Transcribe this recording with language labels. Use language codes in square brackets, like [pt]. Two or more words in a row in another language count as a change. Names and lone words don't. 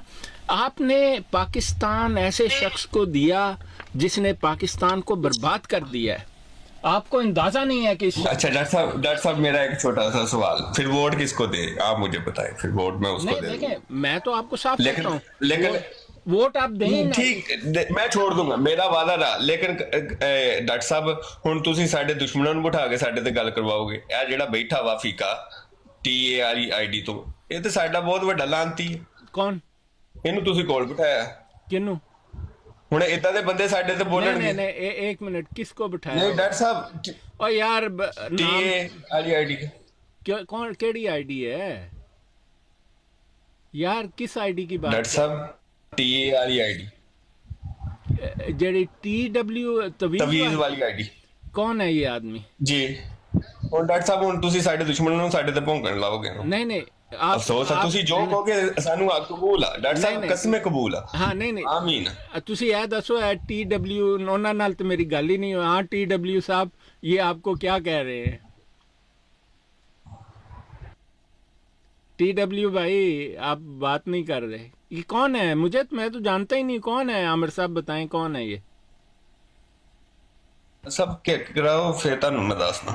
[ur] آپ نے پاکستان ایسے شخص کو دیا جس نے پاکستان کو برباد کر دیا ہے. آپ کو اندازہ نہیں ہے کہ اچھا ڈاکٹر صاحب میرا ایک چھوٹا سا سوال, پھر ووٹ کس کو دے آپ مجھے بتائیں, پھر ووٹ میں اس کو دے دوں. دیکھیں میں تو آپ کو صاف کہتا ہوں, لیکن ووٹ آپ دیں نا. ٹھیک میں چھوڑ دوں گا, میرا وعدہ رہا. [pa] لیکن ڈاکٹر صاحب ہن تسی ساڈے دشمناں نوں بٹھا کے ساڈے تے گل کرواؤ گے. اے جڑا بیٹھا وا فیقا TAREID تو یہ تے ساڈا بہت وڈا لانتی ہے. کون اینوں تسی کول بٹھایا کنوں؟ ہن اداں دے بندے ساڈے تے بولن گے. [ur] نہیں ایک منٹ, کس کو بٹھایا؟ نہیں ڈاکٹر صاحب [pa] او یار TAREID کون کیڑی آئی ڈی ہے یار, [ur] کس آئی ڈی کی بات؟ [pa] ڈاکٹر صاحب TAREID جڑی TW تویز والی آئی ڈی. [ur] کون ہے یہ آدمی؟ [pa] جی ہن ڈاکٹر صاحب ہن تسی ساڈے دشمنوں نوں ساڈے تے بھونکن لاؤ گے. نہیں افسوس ہے تسی جو کہو گے سانوں قبول ہے ڈاکٹر صاحب, قسم قبول ہے. [ur] ہاں نہیں آمین. [pa] تسی یہ دسو TW انہاں نال تے میری گل ہی نہیں ہوئی. [ur] ہاں TW صاحب یہ آپ کو کیا کہہ رہے ہیں؟ TW بھائی آپ بات نہیں کر رہے. یہ کون ہے؟ میں تو جانتا ہی نہیں کون ہے. عامر صاحب بتائیں کون ہے یہ؟ [pa] سب کیک کراؤ پھر تانوں میں دسنا.